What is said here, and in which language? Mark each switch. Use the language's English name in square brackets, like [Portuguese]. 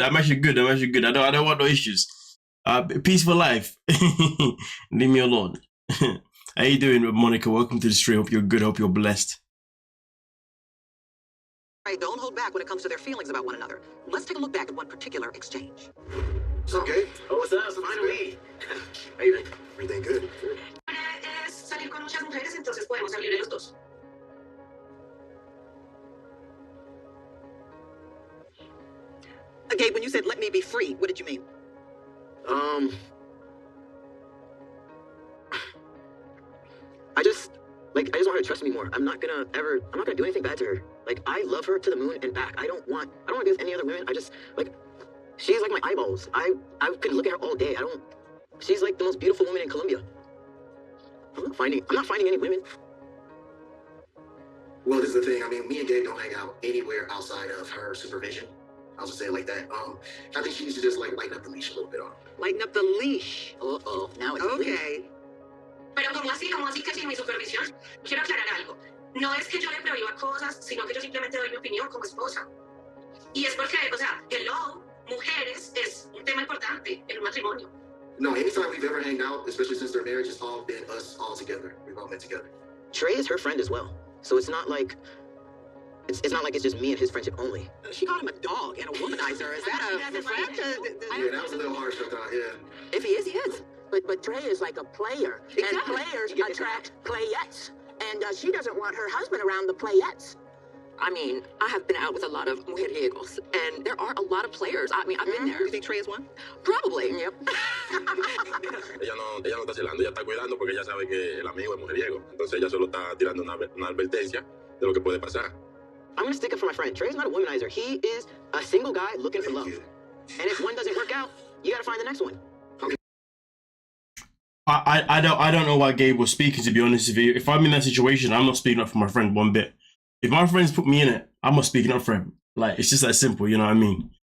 [English] I'm actually good. I don't want no issues. Peaceful life. Leave me alone. How you doing, Monica? Welcome to the stream. Hope you're good. Hope you're blessed. Right, don't hold back when it comes to their feelings about one another. Let's take a look back at one particular exchange. It's okay. Oh, what's up? Finally. How you doing? Everything good? [Spanish] Es salir con muchas mujeres, entonces podemos salir de los dos. [English] Gabe, when you said let me be free, what did you mean? I just want her to trust me more. I'm not gonna do anything bad to her. Like, I love her to the moon and back. I don't want to be with any other women. I just, like, she's like my eyeballs. I could look at her all day. She's like the most beautiful woman in Colombia. I'm not finding any women. Well, this is the thing. I mean, me and Gabe don't hang out anywhere outside of her supervision. I'll just say it like that. I think she needs to just like lighten up the leash a little bit on. Lighten up the leash. Uh-oh. Now it's Okay. [Spanish] Pero ¿cómo así que sin mi supervisión? Quiero aclarar algo. No es que yo le prohíba cosas, sino que yo simplemente doy mi opinión como esposa. Y es porque, o sea, hello, mujeres es un tema importante en un matrimonio. [English] No, anytime we've ever hanged out, especially since their marriage, it's all been us all together. We've all been together. Trey is her friend as well. So it's not like it's not like it's just me and his friendship only. She called him a dog and a womanizer. Is that a friend? Yeah, that was a little harsh, I thought, yeah. If he is, he is. But Trey is like a player. Exactly. And players attract playettes. And she doesn't want her husband around the playettes. I mean, I have been out with a lot of mujeriegos, and there are a lot of players. I mean, I've been there. You think Trey is one? Probably. Yep. [Spanish] Ella no está celando, ella está cuidando porque ella sabe que el amigo es mujeriego. Entonces ella solo está tirando una advertencia de lo que puede pasar. [English] I'm gonna stick up for my friend. Trey's not a womanizer. He is a single guy looking for love. And if one doesn't work out, you gotta find the next one. I don't know why Gabe was speaking, to be honest with you. If I'm in that situation, I'm not speaking up for my friend one bit. If my friends put me in it, I'm not speaking up for him. Like, it's just that simple, you know what I mean?